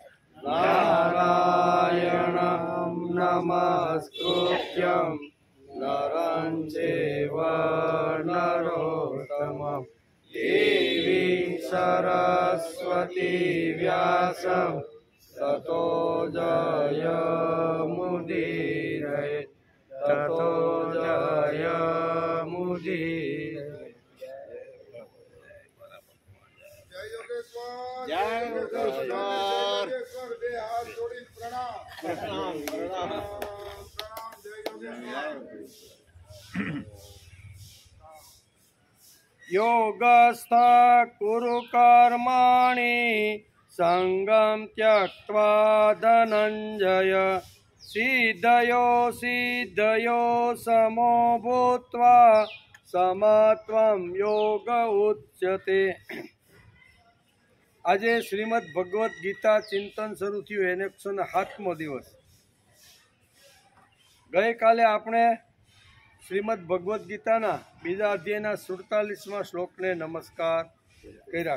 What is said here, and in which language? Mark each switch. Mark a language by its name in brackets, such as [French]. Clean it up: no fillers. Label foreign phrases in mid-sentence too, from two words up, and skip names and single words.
[Sanskrit] नारायणं नमस्कृत्यं नरं चैव नरोत्तमं देवीं सरस्वती व्यासं ततो जयमुदीरये ततो जयमुदीरये। [Gujarati] જય યોગેશ્વર બે હાથ જોડીને પ્રણામ પ્રણામ પ્રણામ જય યોગેશ્વર। [Sanskrit] योगस्थ कुरु कर्माणि संगं त्यक्त्वा धनञ्जय सिद्धयो समो भूत्वा समत्वं योग उच्यते। [Gujarati] આજે શ્રીમદ ભગવદ્ ગીતા ચિંતન શરૂ થયું એને 107મો દિવસ। ગઈકાલે આપણે શ્રીમદ ભગવદ્ ગીતાના બીજા અધ્યાયના 47મા શ્લોકને નમસ્કાર કર્યા।